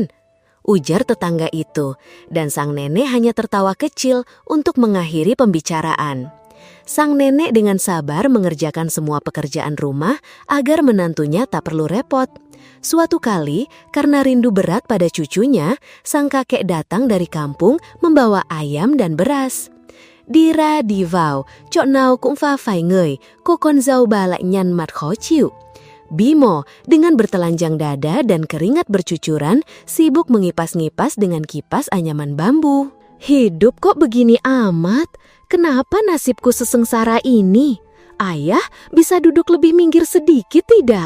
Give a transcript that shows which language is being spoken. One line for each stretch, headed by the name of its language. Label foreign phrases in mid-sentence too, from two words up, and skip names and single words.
Indonesian: ujar tetangga itu, dan sang nenek hanya tertawa kecil untuk mengakhiri pembicaraan. Sang nenek dengan sabar mengerjakan semua pekerjaan rumah agar menantunya tak perlu repot. Suatu kali, karena rindu berat pada cucunya, sang kakek datang dari kampung membawa ayam dan beras.
Vietnamese: "Đi ra đi vào, chỗ nào cũng pha phải người, cô con dâu bà lại nhăn mặt khó chịu."
Indonesian: Bimo dengan bertelanjang dada dan keringat bercucuran sibuk mengipas-ngipas dengan kipas anyaman bambu. "Hidup kok begini amat? Kenapa nasibku sesengsara ini? Ayah, bisa duduk lebih minggir sedikit tidak?